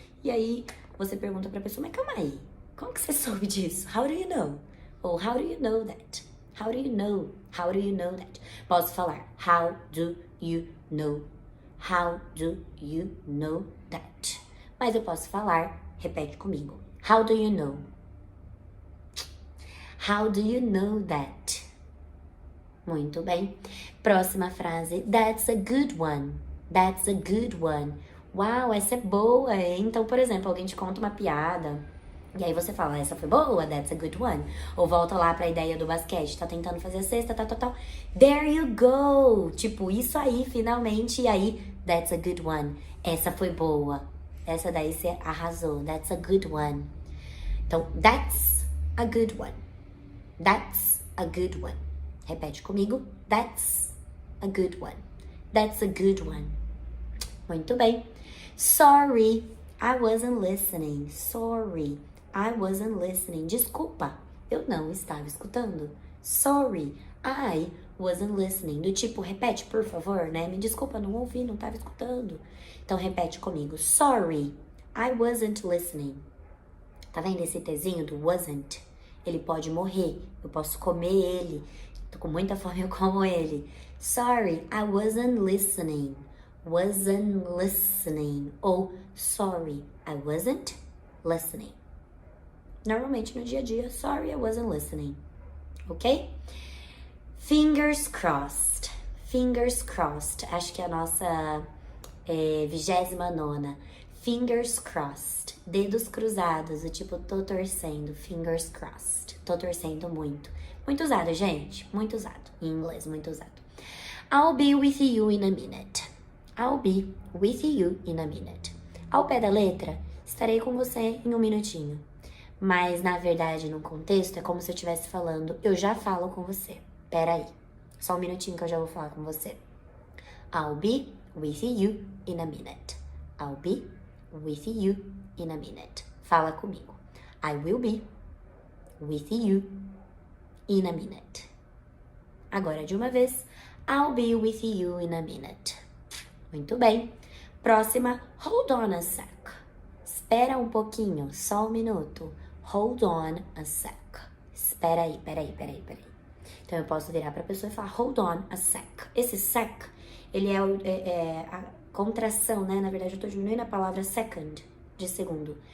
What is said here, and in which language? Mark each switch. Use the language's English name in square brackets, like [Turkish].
[Portuguese] E aí você pergunta pra pessoa, mas calma aí. Como que você soube disso? [English] How do you know? Ou how do you know that? How do you know? How do you know that? [Portuguese] Posso falar, [English] how do you know? How do you know that? [Portuguese] Mas eu posso falar, repete comigo. [English] How do you know? How do you know that? [Portuguese] Muito bem. Próxima frase. [English] That's a good one. That's a good one. [Portuguese] Uau, essa é boa. Então, por exemplo, alguém te conta uma piada. E aí você fala, essa foi boa, [English] that's a good one. [Portuguese] Ou volta lá pra ideia do basquete, tá tentando fazer a cesta, tal. [English] There you go! [Portuguese] Tipo, isso aí, finalmente. E aí, [English] that's a good one. [Portuguese] Essa foi boa. Essa daí você arrasou. [English] That's a good one. Então, that's a good one. That's a good one. [Portuguese] Repete comigo. [English] That's a good one. That's a good one. [Portuguese] Muito bem. [English] Sorry, I wasn't listening. Sorry, I wasn't listening. [Portuguese] Desculpa, eu não estava escutando. [English] Sorry, I wasn't listening. [Portuguese] Do tipo, repete, por favor, né? Me desculpa, não ouvi, não estava escutando. Então, repete comigo. [English] Sorry, I wasn't listening. [Portuguese] Tá vendo esse Tzinho do wasn't? Ele pode morrer, eu posso comer ele. Tô com muita fome, eu como ele. [English] Sorry, I wasn't listening. Wasn't listening. Ou sorry, I wasn't listening. [Portuguese] Normalmente no dia a dia, [English] sorry, I wasn't listening. [Portuguese] Ok? [English] Fingers crossed. Fingers crossed. [Portuguese] Acho que é a nossa 29ª. [English] Fingers crossed. [Portuguese] Dedos cruzados. O tipo, tô torcendo. [English] Fingers crossed. [Portuguese] Tô torcendo muito. Muito usado, gente. Muito usado. Em inglês, muito usado. [English] I'll be with you in a minute. I'll be with you in a minute. [Portuguese] Ao pé da letra, estarei com você em um minutinho. Mas, na verdade, no contexto, é como se eu estivesse falando, eu já falo com você. Pera aí. Só um minutinho que eu já vou falar com você. [English] I'll be with you in a minute. I'll be with you in a minute. [Portuguese] Fala comigo. [English] I will be with you in a minute. [Portuguese] Agora, de uma vez. [English] I'll be with you in a minute. [Portuguese] Muito bem. Próxima. [English] Hold on a sec. [Portuguese] Espera um pouquinho, só um minuto. [English] Hold on a sec. [Portuguese] Espera aí, peraí. Então, eu posso virar pra pessoa e falar [English] hold on a sec. [Portuguese] Esse sec, ele é a contração, né? Na verdade, eu tô diminuindo a palavra second, de segundo.